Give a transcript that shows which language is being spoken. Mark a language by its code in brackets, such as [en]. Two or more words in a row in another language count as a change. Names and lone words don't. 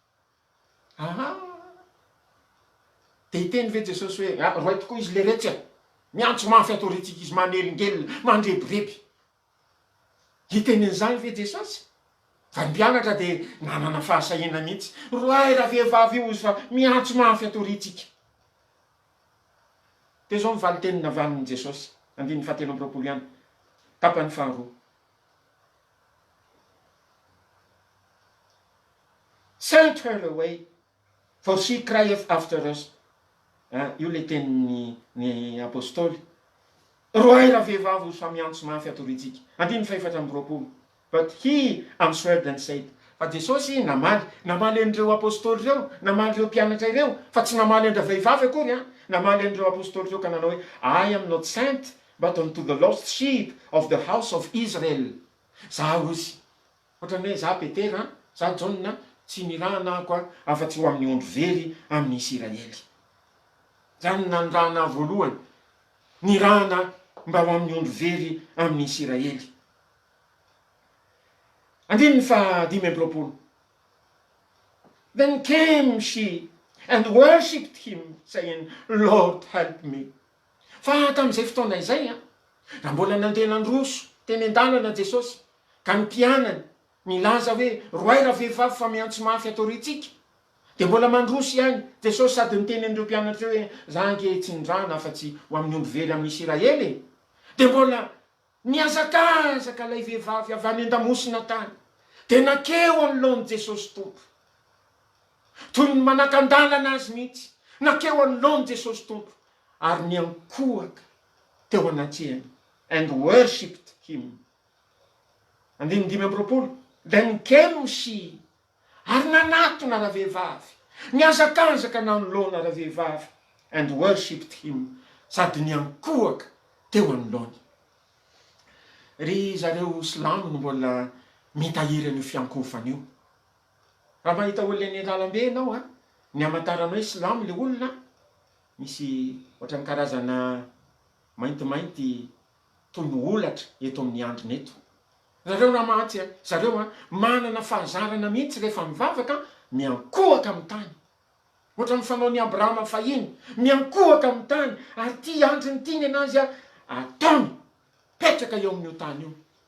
[mg] dia hiteny ve Jesosy hoe roay tokoa izy le rehetra miantso mafy atoritsika izy manelingelina mandrebireby hitenen'izany ve Jesosy fa ny mpianatra dia nanana fahasahina mihitsy roay raha vehivavy io izy fa miantso mafy atoritsika dia zao mivaly tenina avanin'i Jesosy andin'ny 17 ihany tapany faharoa [en] send her away for she crieth after us [mg] io le tenin'ny apôstôly roay raha vehivavy izy fa miantso mafy atoritsika andin'ny 14 but [en] he answered and said [mg] fa Jesosy namaly an'ireo apôstôly ireo namaly ireo mpianatra ireo fa tsy namaly andra vehivavy akory namaly an'ireo apôstôly ireo ka nanao hoe [en] I am not sent but unto the lost sheep of the house of Israel [mg] za ozy ohatrany hoe za Petera za John tsy nirahana ako afa-tsy ho amin'ny ondro very amin'ny Israely zany nandrahana voalohany nirahana mba ho amin'ny ondro very amin'ny Israely andininy 15 [en] then came she and worshipped him saying Lord help me [mg] fa tamin'izay fotoana izay raha mbola nandeha nandroso teny an-dalana Jesosy ka ny mpianany milaza hoe roay raha vehivavy fa miantso mafy atoritsika dia mbola mandroso ihany Jesosy sady niteny an'ireo mpianatra hoe za ange tsy nindrana afa-tsy ho amin'ny ondro very amin'ny Israely dia mbola niazakazaka ilay vehivavy avy any an-damosina tany dia nakeo anoloan'i Jesosy tompo toy ny manakandalana azy mihitsy nakeo anoloan'i Jesosy tompo ary niankohaka teo anatrehany [en] and worshipped him [mg] andininy 15 [en] then came she [mg] ary nanatona raha vehivavy niazakazaka nanoloana raha vehivavy [en] and worshipped him [mg] sady niankohaka teo anoloany ry zareo silamo no mbola mitahiry an'io fiankofana io raha mahita olona eny an-dalambe ianao ny amantarana hoe silamo le olona misy ohatrany karazana maintimainty toy ny olatra eto amin'ny androny eto zareo raha mahatsy zareo manana fahazarana mihitsy rehefa mivavaka miankohaka amin'ny tany ohatra mifanao ny Abrahama fahiny miankohaka amin'ny tany ary ty androny tiny anazy ataony petraka eo amin'io tany io